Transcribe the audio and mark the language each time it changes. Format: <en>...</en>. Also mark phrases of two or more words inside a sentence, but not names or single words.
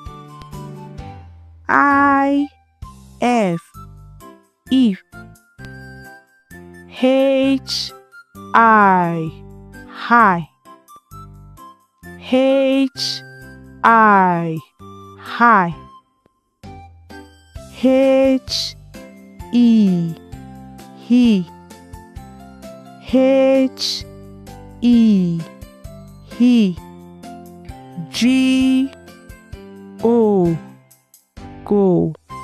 <en>I F if. H I high. H I high. H E he. H E he. G O go.</en>